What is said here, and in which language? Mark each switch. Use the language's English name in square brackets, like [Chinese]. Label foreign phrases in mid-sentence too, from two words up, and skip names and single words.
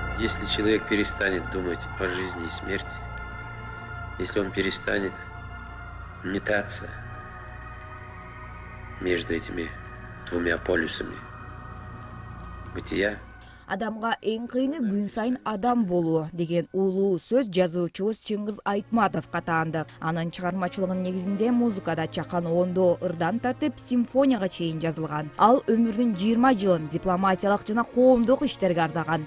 [Russian] Если человек перестанет думать о жизни и смерти, если он перестанет метаться между этими двумя полюсами бытия, [Kyrgyz] Адамга эң кыйыны күн сайын адам болуу деген улуу сөз жазуучубуз Чыңгыз Айтматовго таандык. Анын чыгармачылыгынын негизинде музыкада чакан ондоо ырдан тартып симфонияга чейин жазылган. Ал өмүрүнүн 20 жылын дипломатиялык жана коомдук иштерге ардаган.